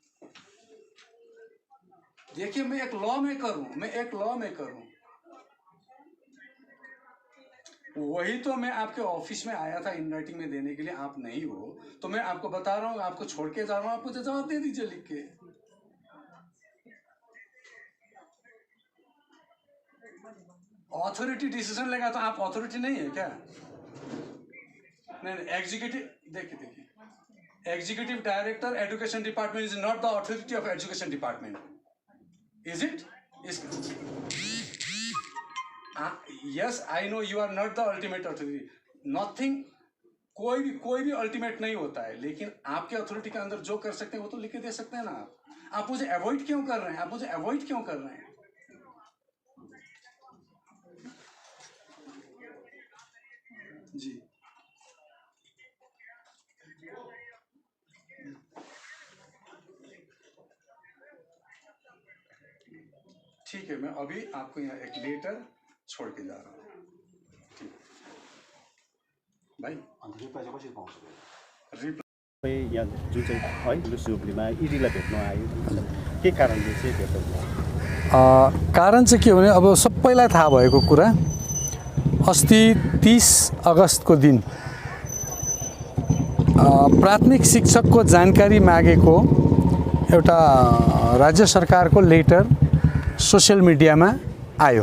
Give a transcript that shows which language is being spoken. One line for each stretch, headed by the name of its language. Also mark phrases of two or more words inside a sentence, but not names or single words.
Hindi: देखिए, मैं एक
English: law maker
Hindi: हूं, वही तो मैं आपके ऑफिस में आया था
English: in writing
Hindi: में देने के लिए, आप नहीं हो तो मैं आपको बता रहा हूँ, आपको छोड़ के जा रहा हूँ, आप मुझे जवाब दे दीजिए लिख के।
English: authority decision
Hindi: लेगा तो आप अथॉरिटी नहीं है क्या?
English: नहीं, executive, देखिए executive director education department is not the authority of education department, is it? Yes I know you are not the ultimate authority, nothing,
Hindi: कोई भी अल्टीमेट नहीं होता है, लेकिन आपके अथॉरिटी के अंदर जो कर सकते हैं वो तो लिख के दे सकते हैं ना। आप मुझे अवॉइड क्यों कर रहे हैं? आप मुझे अवॉइड क्यों कर रहे हैं? जी ठीक है, मैं अभी आपको यहाँ एक लेटर छोड़ के जा रहा हूँ।
Nepali: ठीक भाइ, रिप्लाई चाहिँ कसरी पाउँछ? रिप्लाई यहाँ जुन चाहिँ है लुसुब्लीमा इडीलाई भेट्न आयो के कारणले चाहिँ भेट्नु भयो? कारण चाहिँ के हो भने अब सबैलाई थाहा भएको कुरा, अस्ति 30 अगस्तको दिन प्राथमिक शिक्षकको जानकारी मागेको एउटा राज्य सरकारको लेटर
English: social mediaमा
Nepali: आयो।